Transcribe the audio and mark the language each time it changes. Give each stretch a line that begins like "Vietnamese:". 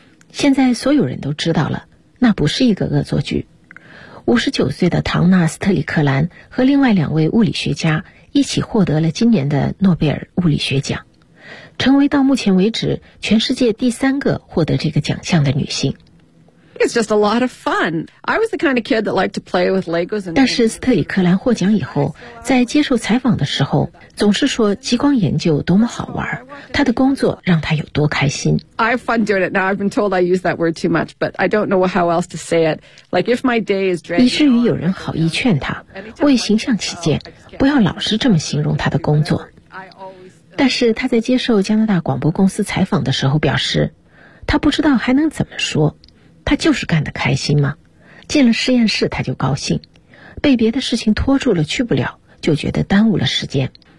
Chinese: 现在所有人都知道了，那不是一个恶作剧。 59岁的唐纳斯特里克兰和另外两位物理学家一起获得了今年的诺贝尔物理学奖，成为到目前为止全世界第三个获得这个奖项的女性。
English: It's just a lot of fun. I was the kind of kid that liked to play with Legos.
Chinese: 但是斯特里克兰获奖以后，在接受采访的时候，总是说激光研究多么好玩，他的工作让他有多开心。
English: I have fun doing it. Now I've been told I use that word too much, but I don't know how else to say it. Like if my day is dragging.
Chinese: 以至于有人好意劝他，为形象起见，不要老是这么形容他的工作。但是他在接受加拿大广播公司采访的时候表示，他不知道还能怎么说。他就是干得开心吗？进了实验室他就高兴，被别的事情拖住了去不了，就觉得耽误了时间。